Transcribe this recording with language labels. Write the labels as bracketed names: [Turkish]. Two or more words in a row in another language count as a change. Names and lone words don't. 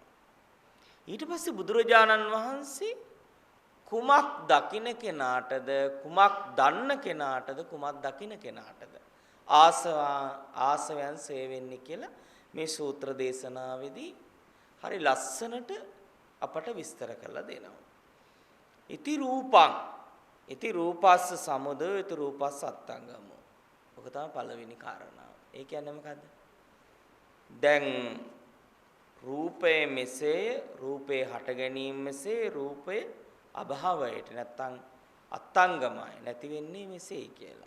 [Sinhala] ඊට පස්සේ බුදුරජාණන් වහන්සේ කුමක් දකින්න කෙනාටද කුමක් දන්න කෙනාටද කුමක් දකින්න කෙනාටද ආසවයන් සේවෙන්නේ කියලා මේ සූත්‍ර දේශනාවේදී හරි ලස්සනට අපට විස්තර කරලා දෙනවා. [Pali] ඉති රූපං ඉති රූපස්ස සමුදය ඉති රූපස්ස අත්ංගමෝ. [Sinhala] ඔක තමයි පළවෙනි කාරණාව. ඒ කියන්නේ මොකද්ද? දැන් රූපේ මෙසේ රූපේ හට ගැනීම මෙසේ රූපේ අභාවයට නැත්තම් අත්ංගමයි නැති වෙන්නේ මෙසේ කියලා.